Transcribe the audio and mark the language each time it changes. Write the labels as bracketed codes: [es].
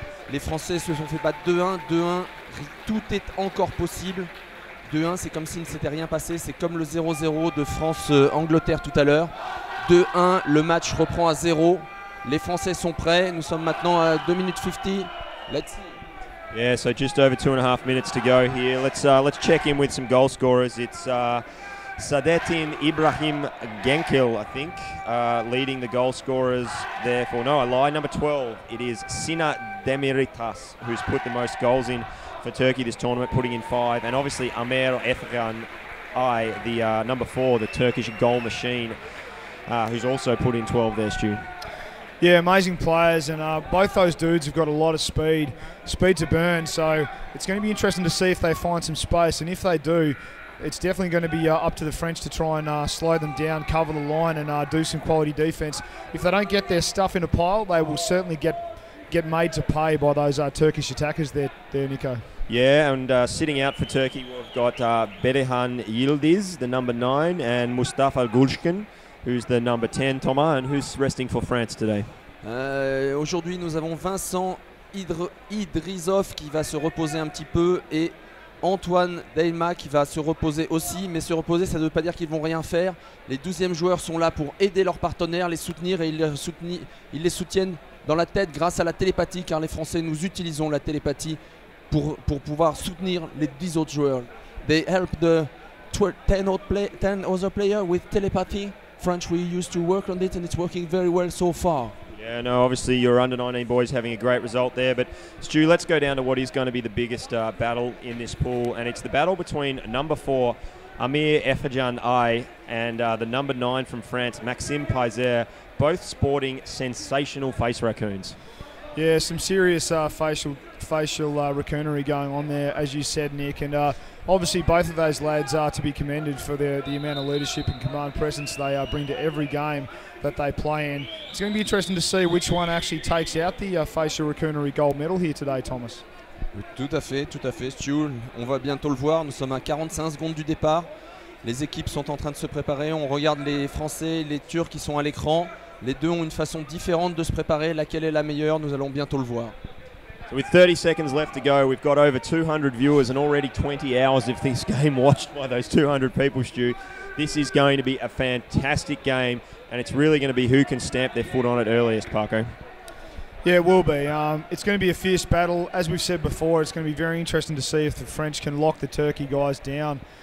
[fr] Les Français se sont fait battre 2-1, 2-1, tout est encore possible. 2-1, c'est comme s'il ne s'était rien passé, c'est comme le 0-0 de France-Angleterre tout à l'heure. 2-1, le match reprend à 0. Les Français sont prêts, nous sommes maintenant à 2 minutes 50. [en] Let's see. Yeah, so just over 2.5 minutes to go here. Let's check in with some goal scorers. It's Saadettin Ibrahim Genkel, I think, leading the goal scorers there for, no, I lie, number 12. It is Sina Demiritas, who's put the most goals in for Turkey this tournament, putting in 5. And obviously Amer Efgan, the number 4, the Turkish goal machine, who's also put in 12 there, Stu. Yeah, amazing players, and both those dudes have got a lot of speed to burn, so it's going to be interesting to see if they find some space, and if they do, it's definitely going to be up to the French to try and slow them down, cover the line, and do some quality defence. If they don't get their stuff in a pile, they will certainly get made to pay by those Turkish attackers there, Nico. Yeah, and sitting out for Turkey, we've got Berehan Yildiz, the number 9, and Mustafa Gulshkin, who's the number 10, Thomas, and who's resting for France today? [fr] Aujourd'hui, nous avons Vincent Idrisov qui va se reposer un petit peu et Antoine Deilma qui va se reposer aussi, mais se reposer ça ne veut pas dire qu'ils vont rien faire. Les 12e joueurs sont là pour aider leurs partenaires, les soutenir, et ils les soutiennent dans la tête grâce à la télépathie, car les Français, nous utilisons la télépathie pour pouvoir soutenir les 10 autres joueurs. [en] They help the 10 other players with telepathy. French, we used to work on it and it's working very well so far. Yeah, no, obviously your under-19 boys having a great result there. But Stu, let's go down to what is going to be the biggest battle in this pool, and it's the battle between number 4, Amir Effajan I, and the number 9 from France, Maxime Paiser, both sporting sensational face raccoons. Yeah, some serious facial raccoonery going on there, as you said, Nick. And obviously both of those lads are to be commended for the amount of leadership and command presence they bring to every game that they play in. It's going to be interesting to see which one actually takes out the facial raccoonery gold medal here today, Thomas. [fr] Tout à fait, Stu. On va bientôt le voir. Nous sommes à 45 secondes du départ. Les équipes sont en train de se préparer. On regarde les Français, les Turcs qui sont à l'écran. Les deux ont une façon différente de se préparer. Laquelle est la meilleure? Nous allons bientôt le voir. [en] So with 30 seconds left to go, we've got over 200 viewers and already 20 hours of this game watched by those 200 people, Stu. This is going to be a fantastic game, and it's really going to be who can stamp their foot on it earliest, Paco. Yeah, it will be. It's going to be a fierce battle. As we've said before, it's going to be very interesting to see if the French can lock the Turkey guys down.